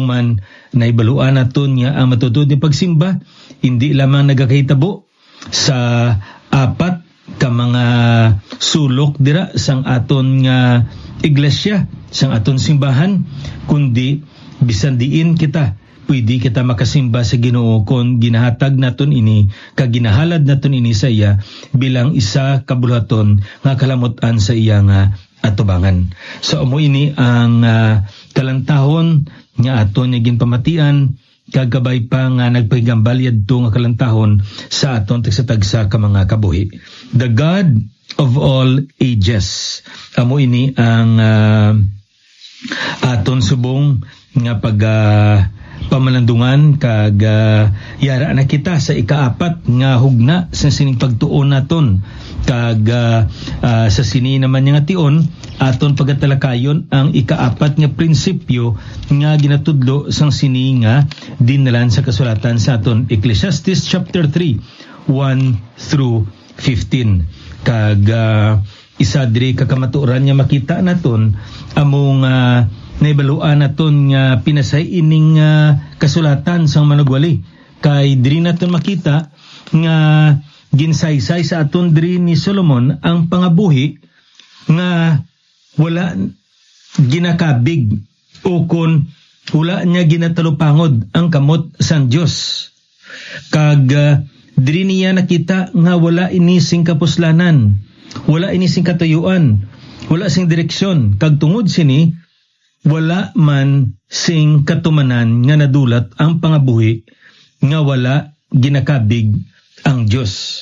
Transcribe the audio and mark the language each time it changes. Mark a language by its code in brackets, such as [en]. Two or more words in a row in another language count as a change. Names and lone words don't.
[hil] man naibaluan naton nga ang matutud ni pagsimba hindi lamang nagakahitabo sa apat ka mga sulok dira sang aton nga iglesia sang aton simbahan kundi bisan diin kita pwede kita makasimba sa Ginoo kung ginahatag naton ini kag ginahalad naton ini sa iya bilang isa kabulhaton nga kalamutan sa iya nga atubangan. So amo ini ang kalantahon nga aton nga ginpamatian kag kabay pa nga nagpahigambal yadto nga kalantahon sa aton tagsa-tagsa ka mga kabuhi. [en] The God of all ages. [hil] Amo ini ang aton subong nga pamalandungan kag yara na kita sa ikaapat nga hugna sa sining pagtuon naton kag sa sini naman nga tion aton pagatalakayon ang ikaapat nga prinsipyo nga ginatudlo sang sini nga dinalan sa kasulatan sa aton Ecclesiastes [en] chapter 3 1 through 15 [hil] kag isa diri kakamaturan nga makita naton among naibaluan naton nga pinasay ining kasulatan sang Manugwali kay diri naton makita nga ginsaysay sa aton diri ni Solomon ang pangabuhi nga wala ginakabig o kon wala niya ginatalupangod ang kamot sang Dios kag diri niya nakita nga wala ini sing kapuslanan, wala ini sing katuyuan, wala sing direksyon kag tungod sini wala man sing katumanan nga nadulat ang pangabuhi nga wala ginakabig ang Dios.